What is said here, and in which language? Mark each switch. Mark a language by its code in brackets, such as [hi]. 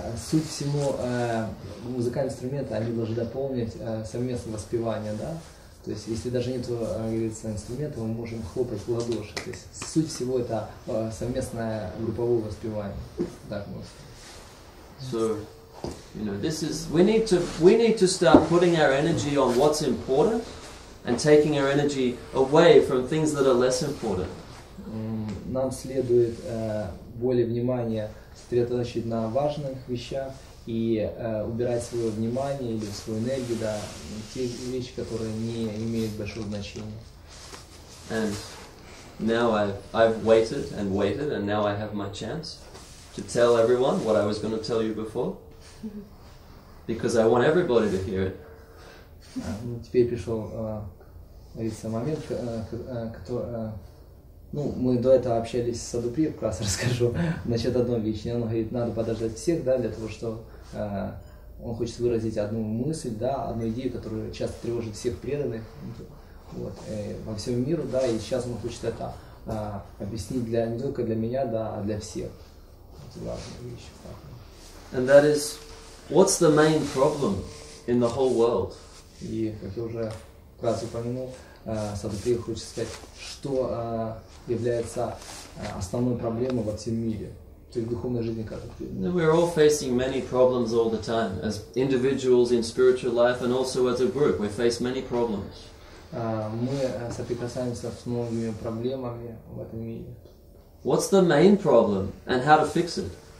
[ru] суть всему музыкальные инструменты, они должны дополнить совместное воспевание, да. То есть, если даже нет, говорится, инструмента, мы можем хлопать в ладоши. То есть, суть всего это совместное групповое воспевание. Так можно сказать. [en] So, you know, this is we need to start putting our energy on what's important and taking our energy away from things that are less important. [ru] Нам следует более внимания сосредоточить на важных вещах и убирать свое внимание или свою энергию, да, те вещи, которые не имеют большого значения. [en] And now I've waited, and now I have my chance to tell everyone what I was going to tell you before, because I want everybody to hear it. [ru] Теперь пришел, говорится, момент, который, мы до этого общались с Садху Прией, как раз расскажу насчет одной вещи. Он говорит, надо подождать всех, да, для того, что он хочет выразить одну мысль, да, одну идею, которая часто тревожит всех преданных вот, во всем миру, да, и сейчас он хочет это объяснить не только для меня, да, а для всех. Это важная вещь. [en] And that is, what's the main problem in the whole world? [ru] И, как я уже раз упомянул, Садху Прией хочет сказать, что является основной проблемой во всем мире. То есть в духовной жизни каждого преданного. [en] We're all facing many problems all the time, as individuals in spiritual life and also as a group. We face many problems. [ru] Мы соприкасаемся с многими проблемами в этом мире. [en] What's the main problem and how to fix it?